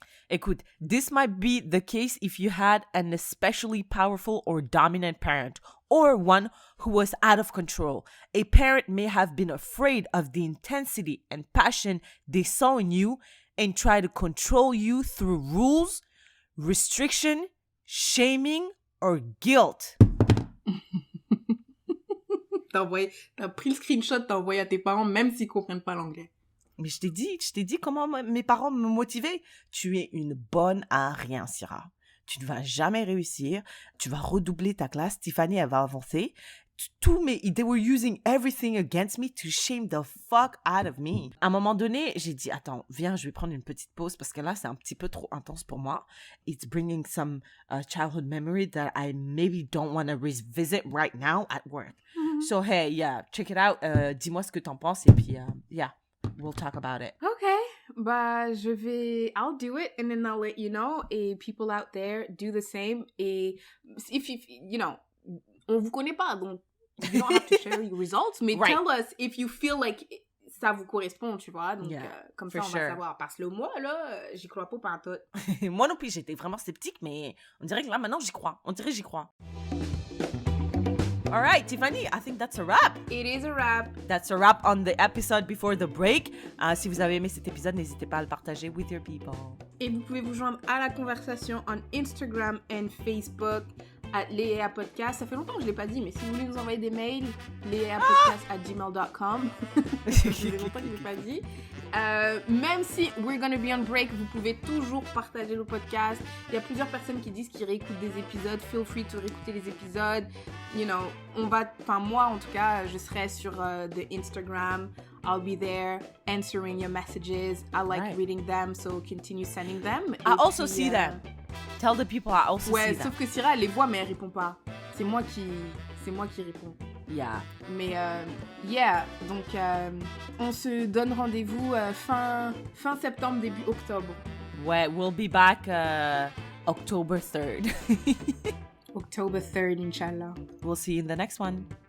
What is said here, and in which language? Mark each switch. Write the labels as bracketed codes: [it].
[en] Écoute, this might be the case if you had an especially powerful or dominant parent, or one who was out of control. A parent may have been afraid of the intensity and passion they saw in you and try to control you through rules, restriction, shaming, or guilt. [fr] T'as pris le screenshot, t'as envoyé à tes parents, même s'ils comprennent pas l'anglais. Mais je t'ai dit comment mes parents me motivaient. Tu es une bonne à rien, Syrah. Tu ne vas jamais réussir. Tu vas redoubler ta classe. Tiffany, elle va avancer. [en] They were using everything against me to shame the fuck out of me. [fr] À un moment donné, j'ai dit, attends, viens, je vais prendre une petite pause parce que là, c'est un petit peu trop intense pour moi. [en] It's bringing some childhood memory that I maybe don't want to revisit right now at work. Mm-hmm. So, hey, yeah, check it out. [fr] Dis-moi ce que t'en penses et puis, yeah. [en] We'll talk about it. Okay. Bah, I'll do it and then I'll let you know. Et people out there do the same. Et if you know, [fr] on vous connaît pas, [en] donc you don't have to share your results. Mais right. Tell us if you feel like [fr] ça vous correspond, tu vois. Donc, comme ça, on va savoir. Parce que moi, là, j'y crois pas pantoute. Moi non plus, j'étais vraiment sceptique, mais on dirait que là, maintenant, j'y crois. J'y crois. [en] All right, Tiffany, I think that's a wrap. It is a wrap. That's a wrap on the episode before the break. [fr] Si vous avez aimé cet épisode, n'hésitez pas à le partager [en] with your people. [fr] Et vous pouvez vous joindre à la conversation [en] on Instagram and Facebook. [fr] @leapodcast. Ça fait longtemps que je l'ai pas dit, mais si vous voulez nous envoyer des mails, leapodcast@gmail.com. Ça fait longtemps que je l'ai pas dit. Même si [en] we're gonna be on break, [fr] vous pouvez toujours partager le podcast. Il y a plusieurs personnes qui disent qu'ils réécoutent des épisodes. [en] Feel free to [fr] réécouter les épisodes. [en] You know, [fr] moi en tout cas, je serai sur the Instagram. [en] I'll be there answering your messages. I like reading them, so continue sending them. I also see them. Tell the people I also see them. [fr] Ouais, sauf que Syrah, elle les voit, mais elle répond pas. C'est moi qui réponds. [en] Yeah. [fr] Mais donc on se donne rendez-vous fin septembre, début octobre. [en] Ouais, we'll be back October 3rd. October 3rd, Inch'Allah. We'll see you in the next one.